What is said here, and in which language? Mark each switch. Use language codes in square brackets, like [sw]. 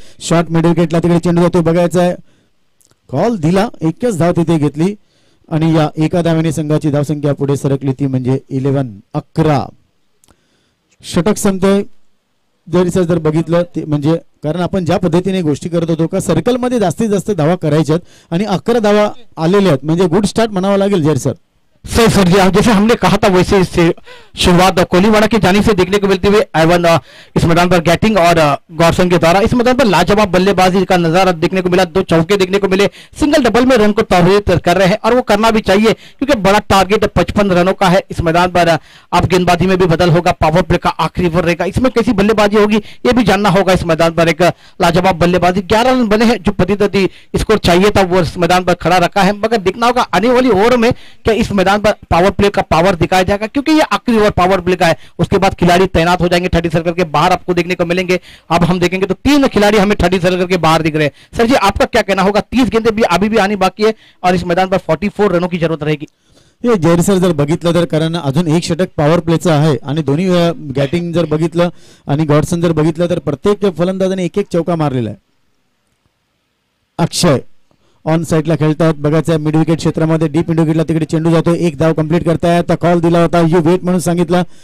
[mr] Short middle गेटला तिकडे चेंडू जातो, बघायचा आहे. कॉल दिला, एकच धाव तिथे घेतली आणि या एका धावेने संघाची धावसंख्या पुढे सरकली ती म्हणजे 11. षटक संपतोय जर बघितलं ते म्हणजे, कारण आपण ज्या पद्धतीने गोष्टी करत होतो का सर्कल मध्ये जास्तीत जास्त धावा करायच्यात आणि 11 धावा आलेल्या आहेत म्हणजे गुड स्टार्ट म्हणावं लागेल जर सर. [hi] सही सर जी, जैसे हमने कहा था वैसे इससे शुरुआत कोहलीवाड़ा की जानिब से देखने को मिलती हुई एवन इस मैदान पर गैटिंग और गॉर्सन के द्वारा इस मैदान पर लाजवाब बल्लेबाजी का नजारा देखने को मिला। 2 चौके देखने को मिले, सिंगल डबल में रन को तारीफ कर रहे हैं और वो करना भी चाहिए क्योंकि बड़ा टारगेट 55 रनों का है इस मैदान पर। अब गेंदबाजी में भी बदल होगा, पावर प्ले का आखिरी ओवर रहेगा, इसमें कैसी बल्लेबाजी होगी ये भी जानना होगा। इस मैदान पर एक लाजवाब बल्लेबाजी, 11 रन बने हैं, जो प्रतिद्वंदी स्कोर चाहिए था वो इस मैदान पर खड़ा रखा है, मगर देखना होगा आने वाली ओवर में क्या इस मैदान पर पावर प्ले का पावर दिखाया जाएगा, क्योंकि ये आखिरी ओवर पावर प्ले का है। उसके बाद खिलाड़ी तैनात हो जाएंगे, 30 सर्कल के बाहर आपको देखने को मिलेंगे। अब हम देखेंगे तो 3 खिलाड़ी हमें 30 सर्कल के बाहर दिख रहे हैं। सर जी, आपका क्या कहना होगा? 30 गेंदें भी अभी भी आनी बाकी है और इस मैदान पर 44 रनों की जरूरत रहेगी। [mr] हे जैर सर जर बघितलं तर कारण अजून 1 षटक पॉवर प्लेचं आहे आणि दोन्ही गॅटिंग जर बघितलं आणि गॉडसन जर बघितलं तर प्रत्येक फलंदाजाने 1-1 चौका मारलेला आहे। अक्षय ऑन साइडला खेळतात, बघायचं मिड विकेट क्षेत्रामध्ये डीप मिड विकेटला तिकडे चेंडू जातो, 1 धाव कंप्लीट करतायत, कॉल दिला होता [en] you wait [mr] म्हणून सांगितलं।